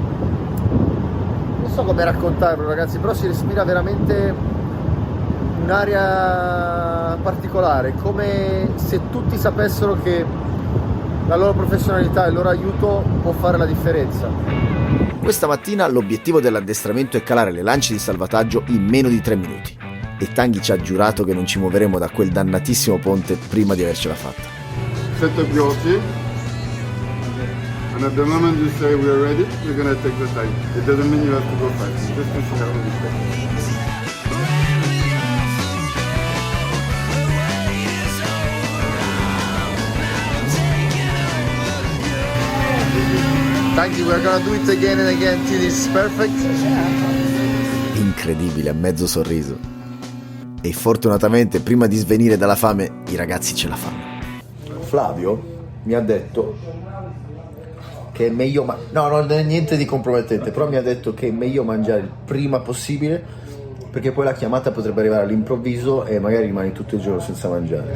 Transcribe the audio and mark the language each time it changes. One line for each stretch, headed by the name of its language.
Italian: Non so come raccontarlo ragazzi, però si respira veramente un'area particolare, come se tutti sapessero che la loro professionalità e il loro aiuto può fare la differenza. Questa mattina l'obiettivo dell'addestramento è calare le lance di salvataggio in meno di 3 minuti e Tanguy ci ha giurato che non ci muoveremo da quel dannatissimo ponte prima di avercela fatta.
English: Set up your team, and at the moment you say we are ready, we're gonna take the time. It doesn't mean you have to go fast, just to see how we go. Tanguy, we're gonna do it again and again till it's perfect.
Italian: Incredibile, a mezzo sorriso. E fortunatamente prima di svenire dalla fame i ragazzi ce la fanno. Flavio mi ha detto che è meglio no, non è niente di compromettente, però mi ha detto che è meglio mangiare il prima possibile perché poi la chiamata potrebbe arrivare all'improvviso e magari rimani tutto il giorno senza mangiare.